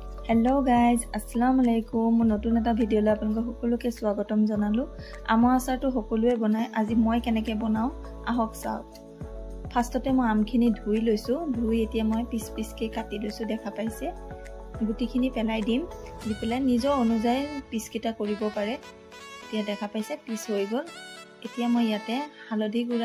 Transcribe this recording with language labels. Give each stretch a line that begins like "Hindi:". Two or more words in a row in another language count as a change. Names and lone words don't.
English: hello guys
Arabic: السلام عليكم
Assamese: নতুন এটা ভিডিঅ' লৈ আপোনাক সকলোকে স্বাগতম জনালো আমৰ আচাৰটো সকলোৱে বনায় আজি মই কেনেকৈ বনাও আহক চাওক ফাৰ্ষ্টতে মই আমখিনি ধুই লৈছো ধুই এতিয়া মই পিস পিসকে কাটি লৈছো দেখা পাইছে গুটিখিনি পেলাই দিম দি পেলাই নিজৰ অনুযায়ী পিসকিটা কৰিব পাৰে এতিয়া দেখা পাইছে পিস হৈ গল এতিয়া মই ইয়াতে হালধি গুড়া